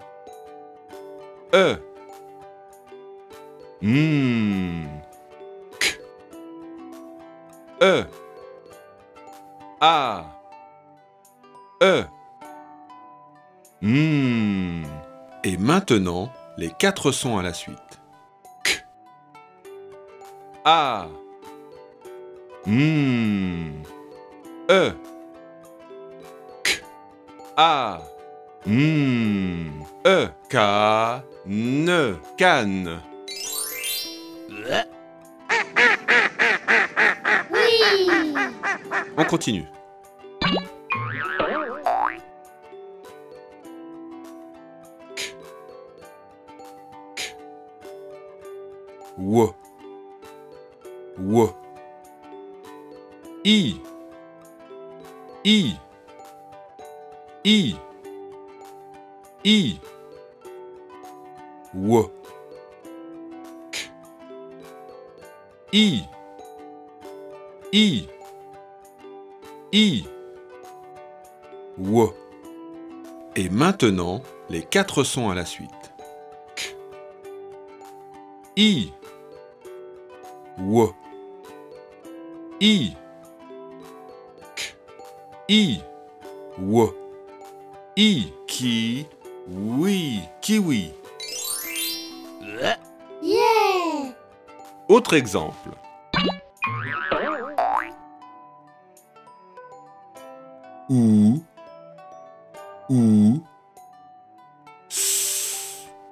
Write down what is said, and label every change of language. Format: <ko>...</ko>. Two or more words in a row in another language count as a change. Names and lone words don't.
<fr>E. K. E. A. E. Et maintenant, les 4 sons à la suite. K. A. E. K. A. E. Canne. Canne. Oui. On continue. K. K. W. W. I. I. I. I. W. K. I. I. I. W. Et maintenant, les 4 sons à la suite. K. I. W. I. K. I. W. I. Ki. Oui. Kiwi. Yeah. Autre exemple. Ou. Ou. S.</fr>